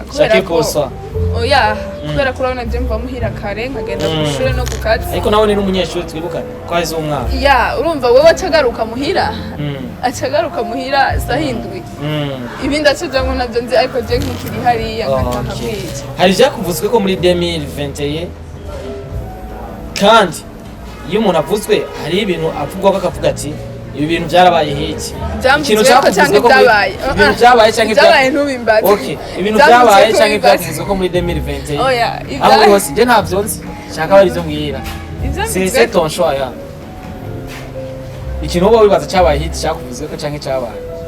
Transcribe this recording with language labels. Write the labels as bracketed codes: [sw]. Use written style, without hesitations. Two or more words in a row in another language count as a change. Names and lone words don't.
[rn] kubera ko oya kubera ko urabona je mva muhira kare nkagenda ku ishure no ku kazi ariko nawe ni n'umunyeshuri twibukana ko azi umwaka urumva wewe acagaruka muhira sahindwi ibindi acajamwe navyo nzi ariko je nkikiri hariya nkakabwije hari vyakuvuzwe ko muri 2021 kandi iyo umuntu avuzwe hari ibintu avugwa ko akavuga ati ibi bintu byarabaye hiki ikintu cyakuvuzwe ko ibintu byabaye cyangwa byabaye ntubimbaze ibintu byabaye cyangwa byakuvuzwe ko muri 2021 aho hose je ntavyo nzi shaka bari zo mbwira [fr] c'est ton choix [rn] ya ikintu wowe wibaza cyabaye hiki cyakuvuzwe ko cyangwa cyabaye